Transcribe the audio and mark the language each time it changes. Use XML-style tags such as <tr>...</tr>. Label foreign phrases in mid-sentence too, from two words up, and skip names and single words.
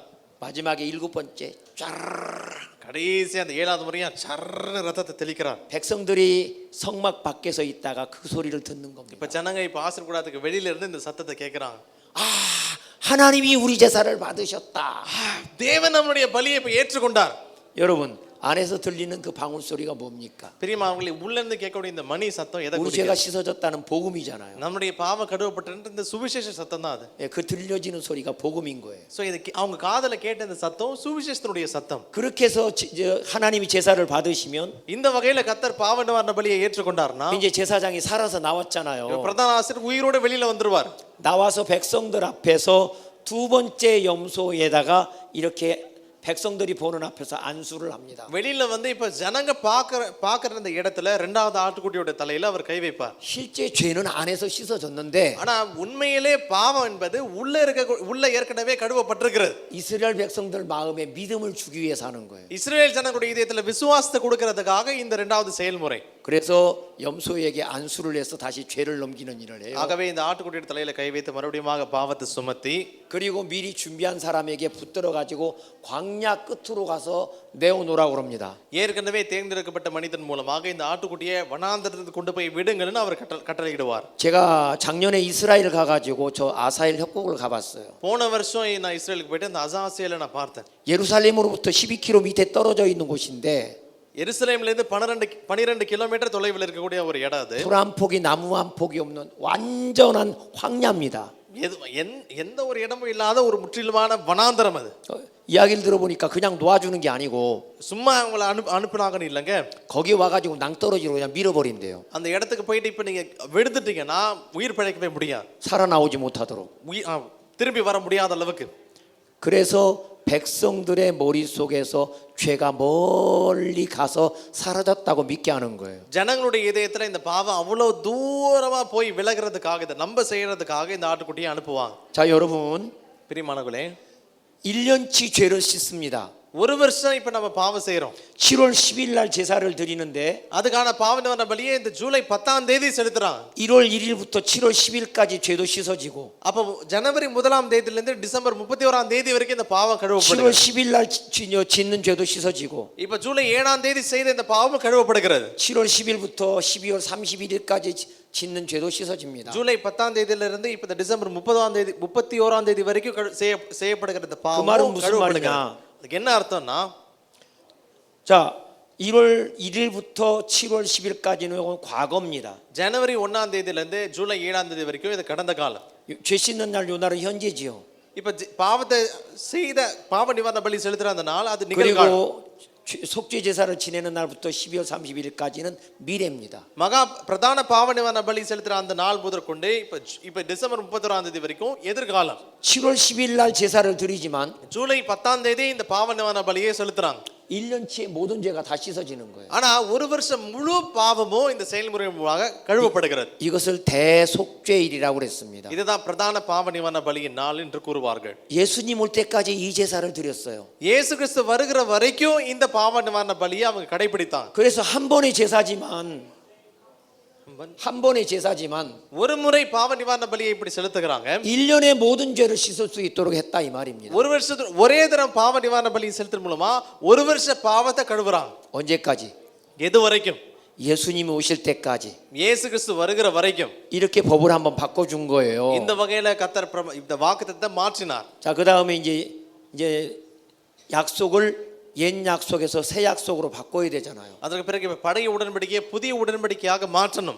<ko>마지막에 7번째 짜르르.</ko> <ta>கடைசி அந்த 7வது முறையா சர்ன்னு ரத்தத்தை தெளிக்கிறார்</ta> <ko>백성들이 성막 밖에서 있다가 그 소리를 듣는 겁니다.</ko> <ta>இப்ப ஜனங்க இப்ப ஆசீர் கூடாரத்துக்கு வெளியில இருந்து இந்த சத்தத்தை கேட்கறாங்க</ta> <ko>아, 하나님이 우리 제사를 받으셨다.</ko> <ta>தேவன் நம்முடைய பலியை இப்ப ஏற்றுக்கொண்டார்</ta> <ko>여러분, 안에서 들리는 그 방울 소리가 뭡니까?</ko> <ta>பிரியமானவர்களே உள்ள இருந்து கேட்கக்கூடிய இந்த மணி சத்தம் எதை</ta> <ko>우리</ko> <ta>குறிக்குது</ta> <ko>죄가 씻어졌다는 복음이잖아요.</ko> <ta>நம்முடைய பாவ கழுவப்பட்ட இந்த சுவிசேஷ சத்தம் தான் அது</ta> <ko>예, 그 들려지는 소리가 복음인 거예요.</ko> <ta>சோ இது அவங்க காதுல கேட்ட இந்த சத்தம் சுவிசேஷத்தினுடைய சத்தம்</ta> <ko>그렇게 해서 하나님이 제사를 받으시면</ko> <ta>இந்த வகையில கர்த்தர் பாவ நிவாரண பலியை ஏற்றுக்கொண்டார்னா</ta> <ko>이제 제사장이 살아서</ko> <ta>இப்ப</ta> <ko>나왔잖아요.</ko> <ta>பிரதான ஆசிரியர் உயிரோட வெளியில வந்துருவார்</ta> <ko>나와서 백성들 앞에서 두 번째 염소에다가 이렇게 백성들이 보는 앞에서 안수를 합니다.</ko> <ta>வெளியில வந்து இப்ப ஜனங்க பாக்குற இந்த இடத்துல இரண்டாவது ஆட்டுக்குட்டியோட தலையில அவர் கை வைப்பார்</ta> <ko>실제 죄는 안에서 씻어졌는데</ko> <ta>ஆனா உண்மையிலே பாவம் என்பது உள்ள ஏற்கனவே கழுவப்பட்டிருக்கிறது</ta> <ko>이스라엘 백성들 마음에 믿음을 주기 위해서 하는 거예요.</ko> <ta>இஸ்ரவேல் ஜனங்களுடைய இதயத்துல விசுவாசத்தை கொடுக்கிறதுக்காக இந்த இரண்டாவது செயல்முறை</ta> <ko>그래서 염소에게 안수를 해서 다시 죄를 넘기는 일을 해요.</ko> <ta>ஆகவே இந்த ஆட்டுக்குட்டியோட தலையில கை வைத்து மறுபடியும் பாவத்தை சுமத்தி</ta> <ko>그리고 미리 준비한 사람에게 붙들어 가지고 광야 끝으로 가서 내어놓으라고 그럽니다.</ko> <ta>ஏற்கனவே தேர்ந்தெடுக்கப்பட்ட மனிதன் மூலமாக இந்த ஆட்டுக்குட்டியை வனாந்தரத்துக்கு கொண்டு போய் விடுங்கள்னு அவர் கட்டளையிடுவார்</ta> <ko>제가 작년에 이스라엘 가가지고 저 아사엘 협곡을 가봤어요.</ko> <ta>போன வருஷம் நான் இஸ்ரேலுக்கு போயிட்டு அந்த அசாசியல நான் பார்த்தேன்</ta> <ko>예루살렘으로부터 12km 밑에 떨어져 있는 곳인데</ko> <ta>எருசலேம்ல இருந்து 12 கிலோமீட்டர் தொலைவில் இருக்கக்கூடிய ஒரு இடம் அது</ta> <ko>풀 한 폭이 나무 한 폭이 없는 완전한 황야입니다.</ko> <ta>எந்த ஒரு இடமும் இல்லாத ஒரு முற்றிலுமான வனாந்தரம் அது</ta> <ko>이야기를 들어보니까 그냥 놓아주는 게 아니고</ko> <ta>சும்மா அவங்கள அனுப்புனாங்கன்னு இல்லைங்க</ta> <ko>거기 와가지고 낭떠러지로 그냥 밀어버린대요.</ko> <ta>அந்த இடத்துக்கு போயிட்டு இப்ப நீங்க விடுத்துட்டீங்கன்னா உயிர் பிழைக்கவே முடியாது</ta> <ko>살아나오지 못하도록.</ko> <ta>திரும்பி வர முடியாத அளவுக்கு</ta> <ko>그래서 백성들의 머릿속에서 죄가 멀리 가서 사라졌다고 믿게 하는 거예요.</ko> <ta>ஜனங்களுடைய இதயத்துல இந்த பாவம் அவ்வளவு தூரமா போய் விலகிறதுக்காக இதை நம்ப செய்யறதுக்காக இந்த ஆட்டுக்குட்டியை அனுப்புவாங்க.</ta> <ko>자, 여러분,</ko> <ta>பிரியமானவர்களே</ta> <ko>1년치 죄를 씻습니다.</ko> <ta>ஒரு வருஷம் இப்ப நம்ம பாவம் செய்யறோம்</ta> <ko>7월 10일 날 제사를 드리는데</ko> <ta>அதுக்கான பாவ நிவாரண பலியை இந்த ஜூலை 10ஆம் தேதி செலுத்துறாங்க</ta> <ko>1월 1일부터 7월 10일까지 죄도 씻어지고</ko> <ta>அப்ப ஜனவரி 1ஆம் தேதியில இருந்து டிசம்பர் 31ஆம் தேதி வரைக்கும் இந்த பாவம்</ta> <ko>7월</ko> <ta>கழுவப்படுகிறது</ta> <ko>10일 날 짓는 죄도 씻어지고</ko> <ta>இப்ப ஜூலை 7ஆம் தேதி செய்த இந்த பாவம் கழுவப்படுகிறது</ta> <ko>7월 10일부터 12월 31일까지 짓는 죄도 씻어집니다.</ko> <ta>ஜூலை 10ஆம் தேதியில இருந்து இப்ப டிசம்பர் 31ஆம் தேதி வரைக்கும் செய்யப்படுகிற இந்த</ta> <ko>그 말은</ko> <ta>பாவம்</ta> <ko>무슨</ko> <ta>கழுவப்படுகிறது</ta> <ko>말이냐?</ko> <ta>அதுக்கு என்ன அர்த்தம்னா</ta> <ko>자, 1월 1일부터 7월 10일까지는 과거입니다.</ko> <ta>ஜனவரி 1ஆம் தேதியில இருந்து ஜூலை 7ஆம் தேதி வரைக்கும் இது கடந்த காலம்.</ta> <ko>죄 씻는 날 요 날은 현재지요.</ko> <ta>இப்ப பாவத்தை செய்த பாவ நிவாரண பலி செலுத்துற அந்த நாள் அது நிகழ்காலம்.</ta> <ko>그리고 속죄 제사를 지내는 날부터 12월 31일까지는 미래입니다.</ko> <ta>மகா பிரதான பாவ நிவாரண பலி செலுத்துற அந்த நாள் முதற்கொண்டு இப்ப டிசம்பர் 31ஆம் தேதி வரைக்கும் எதிர்காலம்.</ta> <ko>7월 10일 날 제사를 드리지만</ko> <ta>ஜூலை 10ஆம் தேதி இந்த பாவ நிவாரண பலியை செலுத்துறாங்க.</ta> <ko>1년치의 모든 죄가 다 씻어지는 거예요.</ko> <ta>ஆனா ஒரு வருஷம் முழு பாவமும் இந்த செயல்முறை மூலமாக கழுவப்படுகிறது.</ta> <ko>이것을 대속죄일이라고 그랬습니다.</ko> <ta>இதுதான் பிரதான பாவ நிவாரண பலியின் நாள் என்று கூறுவார்கள்.</ta> <ko>예수님 올 때까지 이 제사를 드렸어요.</ko> <ta>இயேசு கிறிஸ்து வருகிற வரைக்கும் இந்த பாவ நிவாரண பலியை அவங்க கடைபிடித்தாங்க.</ta> <ko>그래서 한 번의 제사지만</ko> <ta>ஒரு முறை பாவ நிவாரண பலியை இப்படி செலுத்துகிறாங்க.</ta> <ko>1년의 모든 죄를 씻을 수 있도록 했다 이 말입니다.</ko> <ta>ஒரு வருஷத்துல ஒரே தரம் பாவ நிவாரண பலியை செலுத்துற மூலமா ஒரு வருஷ பாவத்தை கழுவுறாங்க.</ta> <ko>언제까지?</ko> <ta>எது வரைக்கும்?</ta> <ko>예수님이 오실 때까지.</ko> <ta>இயேசு கிறிஸ்து வருகிற வரைக்கும்.</ta> <ko>이렇게 법을 한번 바꿔준 거예요.</ko> <ta>இந்த வகையில கர்த்தர் இந்த வாக்குத்தத்தத்தை மாற்றினார்.</ta> <ko>자, 그 다음에 이제 약속을 옛 약속에서 새 약속으로 바꿔야 되잖아요.</ko> <ta>அதற்கு பிறகு பழைய உடன்படிக்கையை புதிய உடன்படிக்கையாக மாற்றணும்.</ta>